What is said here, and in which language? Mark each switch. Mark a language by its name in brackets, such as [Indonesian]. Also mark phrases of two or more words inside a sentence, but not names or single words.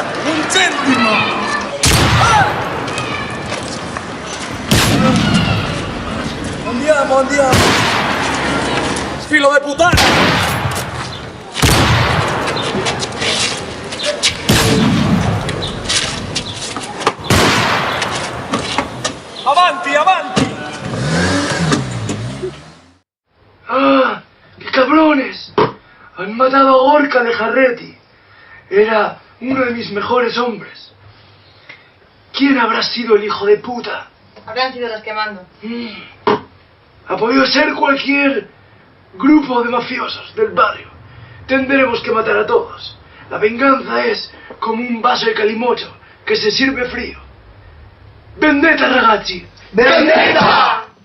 [Italian] Un centimo! Andiamo! Filo de puttana! Avanti! ¡Ah! [Spanish] ¡Qué cabrones! Han matado a Gorka Lejarreti. Era uno de mis mejores hombres. ¿Quién habrá sido el hijo de puta? Habrán sido los que mando. Ha podido ser cualquier grupo de mafiosos del barrio. Tendremos que matar a todos. La venganza es como un vaso de calimocho que se sirve frío. [Italian] ¡Vendetta, ragazzi! ¡Vendetta!